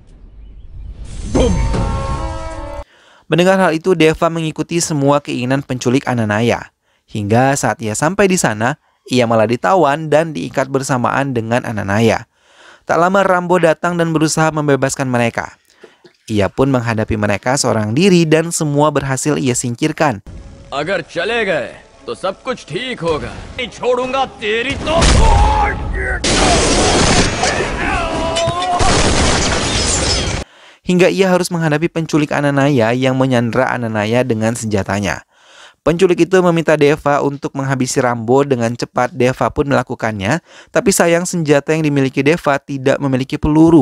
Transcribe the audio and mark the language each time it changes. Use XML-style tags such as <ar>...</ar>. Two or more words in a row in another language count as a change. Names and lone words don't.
<id>Mendengar hal itu, Deva mengikuti semua keinginan penculik Ananaya. Hingga saat ia sampai di sana, ia malah ditawan dan diikat bersamaan dengan Ananaya. Tak lama Rambo datang dan berusaha membebaskan mereka. Ia pun menghadapi mereka seorang diri dan semua berhasil ia singkirkan.</id> <hi>अगर चले गए तो सब कुछ ठीक होगा. नहीं छोड़ूंगा तेरी तो.</hi> <id>Hingga ia harus menghadapi penculik Ananaya yang menyandra Ananaya dengan senjatanya. Penculik itu meminta Deva untuk menghabisi Rambo dengan cepat. Deva pun melakukannya, tapi sayang senjata yang dimiliki Deva tidak memiliki peluru.</id>